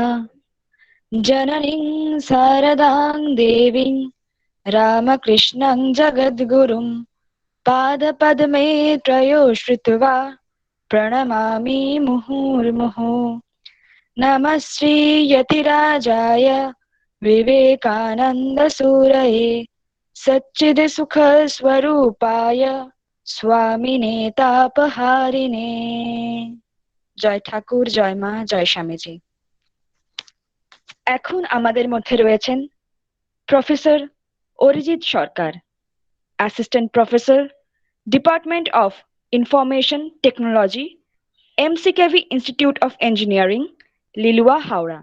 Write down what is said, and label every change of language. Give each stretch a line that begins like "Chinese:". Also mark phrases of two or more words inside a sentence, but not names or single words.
Sanskrit: जननीं शारदां देवीं रामकृष्णं जगद्गुरुं पादपद्मे त्रयो श्रुत्वा प्रणमामि मुहुर्मुहुः। नमः श्रीयतिराजाय विवेकानन्दसूरये सच्चिदसुखस्वरूपाय स्वामिने तापहारिणे।
Bangla: জয় ঠাকুর, জয় মা, জয় স্বামীজি। এখন আমাদের মধ্যে রয়েছেন প্রফেসর অরিজিৎ সরকার,
English: Assistant Professor, Department of Information Technology,
Bangla: এমসিকেভি ইনস্টিটিউট অফ ইঞ্জিনিয়ারিং, লিলুয়া, হাওড়া।